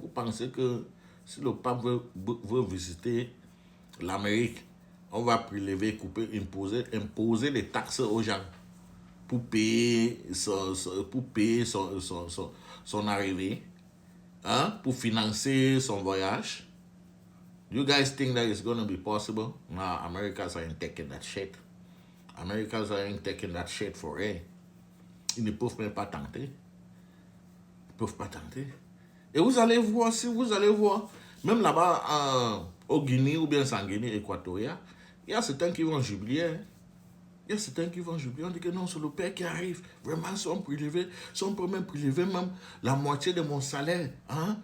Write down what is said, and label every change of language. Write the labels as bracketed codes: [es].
[fr] Vous pensez que si le pape veut visiter l'Amérique, on va prélever, couper, imposer des taxes aux gens pour payer son arrivée, hein? Pour financer son voyage? [en] You guys think that it's going to be possible? Nah, Americans ain't taking that shit. Americans ain't taking that shit for real. [fr] Ils ne peuvent même pas tenter. Ils ne peuvent pas tenter. Et vous allez voir, si vous allez voir, même là-bas, au Guinée ou bien en Guinée équatoriale, il y a certains qui vont jubiler. Hein? Il y a certains qui vont jubiler. On dit que non, c'est le père qui arrive. Vraiment, si on peut même prélever même la moitié de mon salaire. Hein?